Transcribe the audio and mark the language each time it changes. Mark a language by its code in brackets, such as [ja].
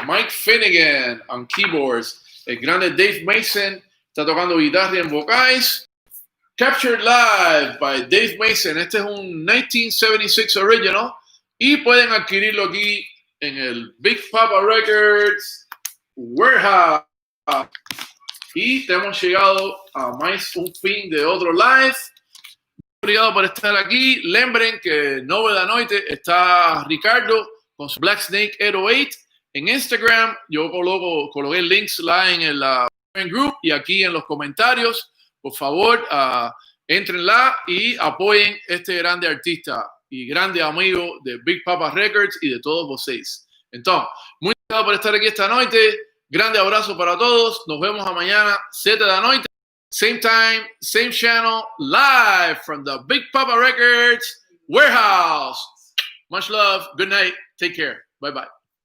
[es] Mike Finnegan [en] on keyboards. [es] El grande Dave Mason está tocando guitarra en vocais. [en] Captured live by Dave Mason. [es] Este es un 1976 original y pueden adquirirlo aquí en el Big Papa Records Warehouse. Y te hemos llegado a más un fin de otro live. Obrigado por estar aquí. Lembren que Nove da Noite está Ricardo con su Black Snake 808 en Instagram. Yo coloqué links lá en el group y aquí en los comentarios. Por favor, entren lá y apoyen este grande artista y grande amigo de Big Papa Records y de todos vosotros. Entonces, muy gracias por estar aquí esta noche. Grande abrazo para todos. Nos vemos a mañana, 7 de la noche. [en] Same time, same channel, live from the Big Papa Records Warehouse. Much love. Good night. Take care. Bye-bye.